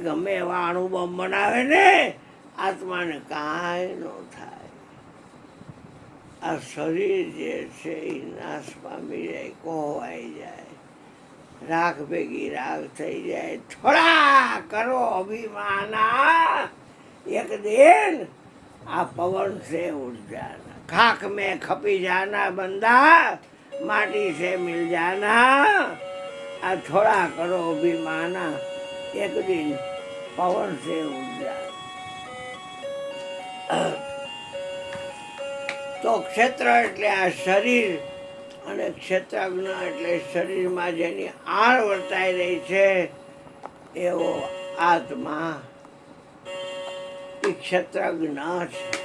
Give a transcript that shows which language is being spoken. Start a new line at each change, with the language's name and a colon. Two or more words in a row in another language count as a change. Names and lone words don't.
Gujarati: ગમે એવા અણુબમ બનાવે ને, આત્માને કાંઈ ન થાય. આ શરીર જે છે એ નાશ પામી જાય, કોવાઈ જાય, રાખ ભેગી રાખ થઈ જાય.
Hindi: थोड़ा करो अभिमाना, एक दिन आ पवन से उड़ जाना, खाक में खपी जाना बंदा, माटी से मिल जाना. आ थोड़ा करो अभिमाना, एक दिन पवन से उड़ जाना.
Gujarati: તો ક્ષેત્ર એટલે આ શરીર અને ક્ષેત્રજ્ઞ એટલે શરીરમાં જેની આળ વર્તાઈ રહી છે એવો આત્મા એ ક્ષેત્રજ્ઞ છે.